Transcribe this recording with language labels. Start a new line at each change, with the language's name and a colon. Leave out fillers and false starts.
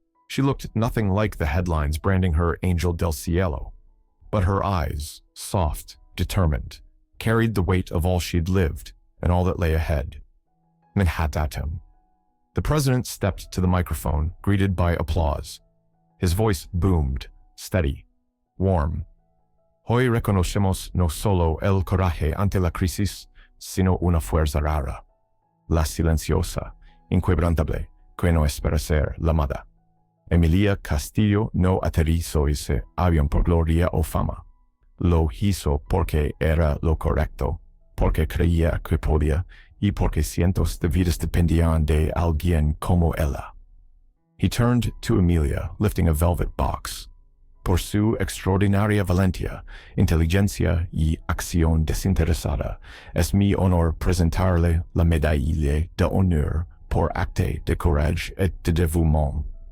English: She looked nothing like the headlines branding her Angel del Cielo, but her eyes, soft, determined, carried the weight of all she'd lived and all that lay ahead. Manhattan. The president stepped to the microphone, greeted by applause. His voice boomed, steady, warm.
Spanish: Hoy reconocemos no solo el coraje ante la crisis, sino una fuerza rara, la silenciosa, inquebrantable, que no espera ser llamada. Emilia Castillo no aterrizó ese avión por gloria o fama. Lo hizo porque era lo correcto, porque creía que podía, y porque cientos de vidas dependían de alguien como ella.
English: He turned to Emilia, lifting a velvet box.
Spanish: Por su extraordinaria valentía, inteligencia y acción desinteresada, es mi honor presentarle la médaille de honneur por acte de courage et de dévouement.